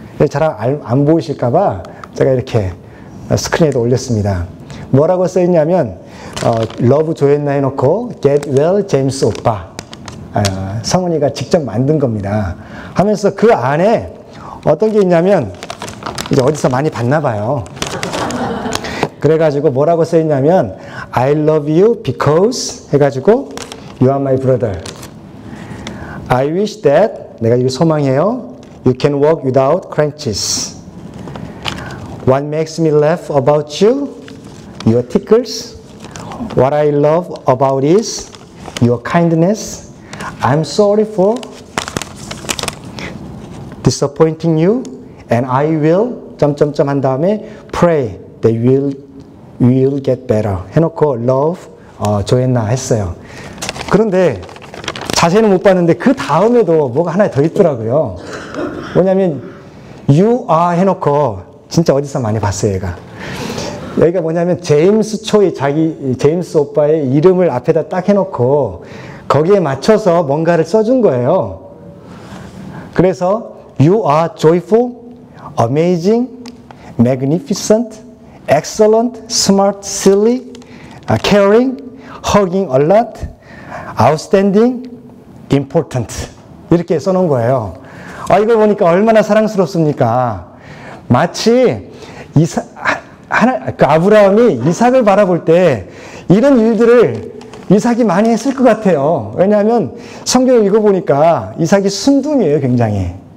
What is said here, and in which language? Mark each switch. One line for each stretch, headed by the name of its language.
Korean: 잘 안 보이실까봐 제가 이렇게 스크린에도 올렸습니다. 뭐라고 써있냐면 러브 조앤나 해놓고
English: get well
Korean: 제임스 오빠. 성은이가 직접 만든 겁니다. 하면서 그 안에 어떤 게 있냐면 이제 어디서 많이 봤나 봐요. 그래가지고 뭐라고 써있냐면
English: I love you because
Korean: 해가지고
English: You are my brother. I wish that
Korean: 내가 이거 소망해요.
English: You can walk without crutches. What makes me laugh about you? Your tickles. What I love about is your kindness. I'm sorry for disappointing you, and I will
Korean: 점점점 한 다음에
English: pray that you will get better.
Korean: 해놓고 love 조앤나 했어요. 그런데 자세히는 못 봤는데 그 다음에도 뭐가 하나 더 있더라고요. 뭐냐면
English: you are
Korean: 해놓고 진짜 어디서 많이 봤어요, 얘가. 여기가 뭐냐면 제임스 초이 제임스 오빠의 이름을 앞에다 딱 해놓고 거기에 맞춰서 뭔가를 써준 거예요.
English: 그래서 You are joyful, amazing, magnificent, excellent, smart, silly, caring, hugging a lot, outstanding, important.
Korean: 이렇게 써놓은 거예요. 이걸 보니까 얼마나 사랑스럽습니까? 마치 아브라함이 이삭을 바라볼 때 이런 일들을 이삭이 많이 했을 것 같아요. 왜냐하면 성경을 읽어보니까 이삭이 순둥이에요, 굉장히.